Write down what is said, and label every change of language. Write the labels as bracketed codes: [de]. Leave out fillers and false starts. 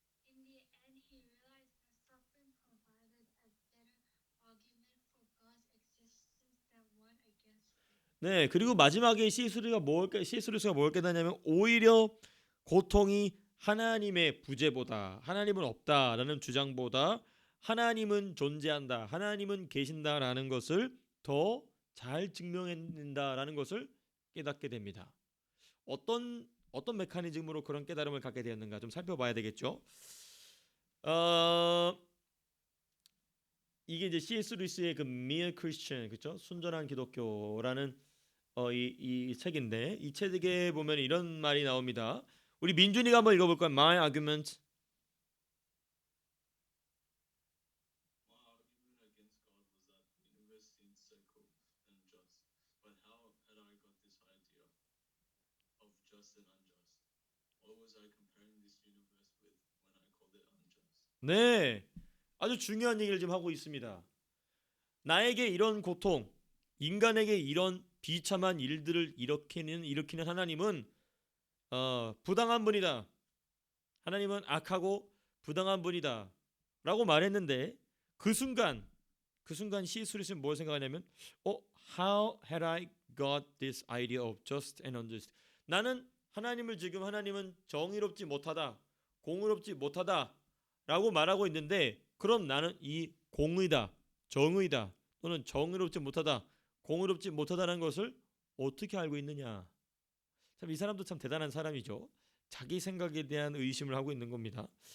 [en] In the end, he realized that suffering provided a better argument for God's existence than one against it. [ko] 네, 그리고 마지막에 C.S. 루이스가 뭘 깨닫냐면 오히려 고통이 하나님의 부재보다, 하나님은 없다라는 주장보다 하나님은 존재한다, 하나님은 계신다라는 것을 더 잘 증명해낸다라는 것을 깨닫게 됩니다. 어떤 메커니즘으로 그런 깨달음을 갖게 되었는가 좀 살펴봐야 되겠죠. 이게 이제 C.S. 루이스의 그 Mere Christian, 그렇죠? 순전한 기독교라는 이 책인데, 이 책에 보면 이런 말이 나옵니다. 우리 민준이가 한번 읽어볼까요? [en] My argument. My argument against God was that the universe seemed circle and just. But how had I got this idea of just and unjust? What was I comparing this universe with when I called it unjust? [ko] 네, 아주 중요한 얘기를 지금 하고 있습니다. 나에게 이런 고통, 인간에게 이런 비참한 일들을 일으키는 하나님은 부당한 분이다. 하나님은 악하고 부당한 분이다 라고 말했는데, 그 순간 C.S. 루이스는 뭘 생각하냐면 [en] How had I got this idea of just and unjust? [ko] 나는 하나님은 정의롭지 못하다, 공의롭지 못하다 라고 말하고 있는데, 그럼 나는 이 공의다, 정의다, 또는 정의롭지 못하다, 공의롭지 못하다는 것을 어떻게 알고 있느냐. 참 이 사람도 참 대단한 사람이죠. 자기 생각에 대한 의심을 하고 있는 겁니다.